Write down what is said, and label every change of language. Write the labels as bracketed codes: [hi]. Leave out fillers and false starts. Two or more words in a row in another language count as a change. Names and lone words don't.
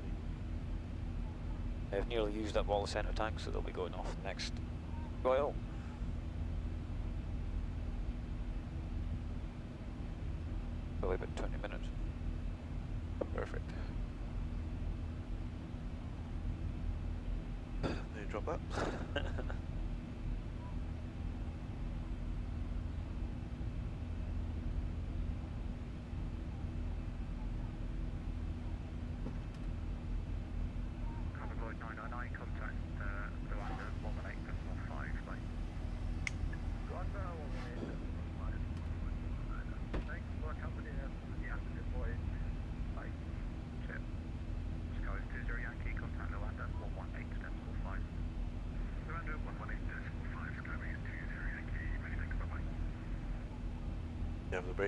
[en] I've nearly used up all the centre tanks, so they'll be going off next oil. Probably about 20 minutes. Perfect. There you drop that. Coverboard 999, contact Luanda 118.5, bye. Luanda 118.5. Thanks for company the after deploy. Bye. Chip. Sky 20 Yankee, contact Luanda 118.5. Luanda 118.5, Skybase 20 Yankee, many thanks, bye-bye. You have the break.